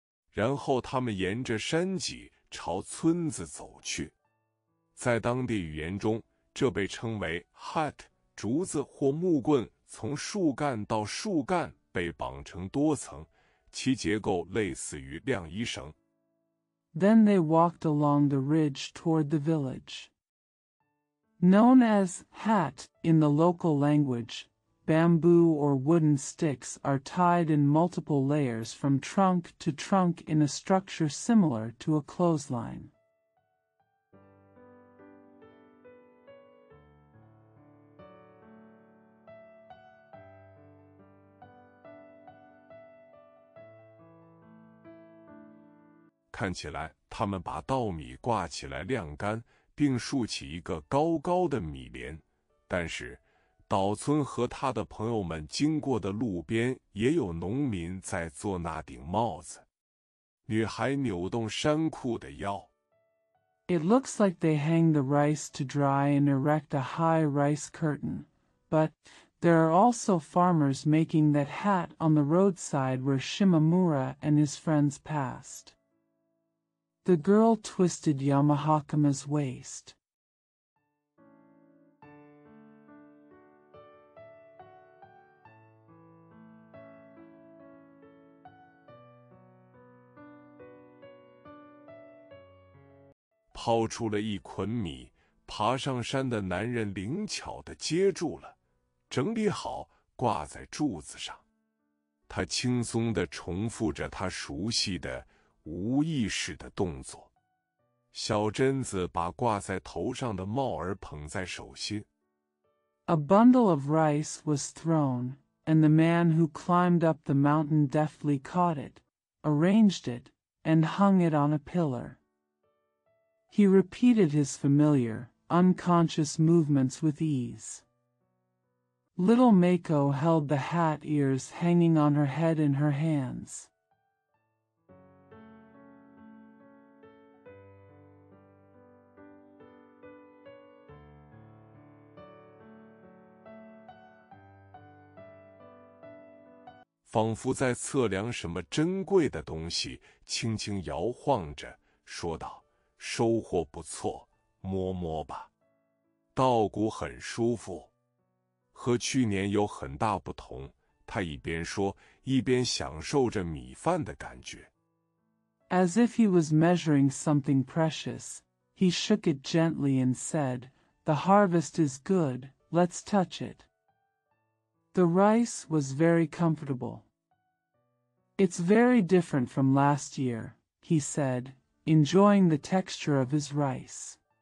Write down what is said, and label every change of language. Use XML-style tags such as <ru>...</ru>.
<zh>然后他们沿着山脊朝村子走去。在当地语言中，这被称为 hat， 竹子或木棍从树干到树干被绑成多层，其结构类似于晾衣绳。</zh> <en>Then they walked along the ridge toward the village. Known as hat in the local language, bamboo or wooden sticks are tied in multiple layers from trunk to trunk in a structure similar to a clothesline.</en> <zh>看起来，他们把稻米挂起来晾干，并竖起一个高高的米帘。但是，岛村和他的朋友们经过的路边，也有农民在做那顶帽子。女孩扭动衫裤的腰。</zh> <en>It looks like they hang the rice to dry and erect a high rice curtain, but there are also farmers making that hat on the roadside where Shimamura and his friends passed. The girl twisted Yamahakama's waist.</en> <zh>抛出了一捆米，爬上山的男人灵巧地接住了，整理好，挂在柱子上。他轻松地重复着他熟悉的无意识的动作。小贞子把挂在头上的帽儿捧在手心。</zh> <en>A bundle of rice was thrown, and the man who climbed up the mountain deftly caught it, arranged it, and hung it on a pillar. He repeated his familiar, unconscious movements with ease. Little Mako held the hat ears hanging on her head in her hands.</en> <zh>仿佛在测量什么珍贵的东西，轻轻摇晃着，说道：“收获不错，摸摸吧。稻谷很舒服，和去年有很大不同。” 他一边说，一边享受着米饭的感觉。</zh> <en>As if he was measuring something precious, he shook it gently and said, "The harvest is good, let's touch it." The rice was very comfortable. "It's very different from last year," he said, enjoying the texture of his rice.</en>